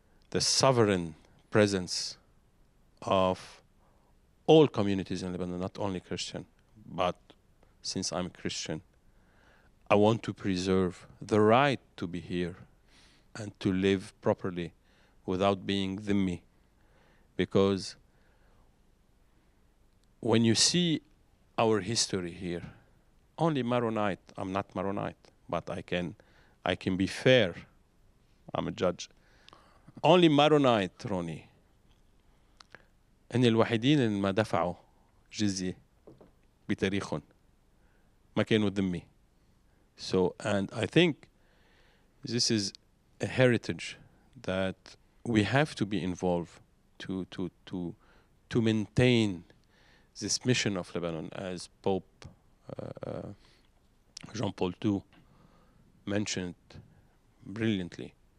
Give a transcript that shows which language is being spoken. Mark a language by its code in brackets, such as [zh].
[en] the sovereign presence of all communities in Lebanon, not only Christian, but since I'm a Christian, I want to preserve the right to be here and to live properly without being dhimmi. Because when you see our history here, only Maronite, I'm not Maronite, but I can be fair. I'm a judge. Only Maronite, [ar] Ronnie, هن الوحيدين اللي ما دفعوا جزية بتاريخهم ما كانوا ذمي. [en] So, and I think this is a heritage that we have to be involved to maintain this mission of Lebanon, as Pope Jean Paul II mentioned brilliantly.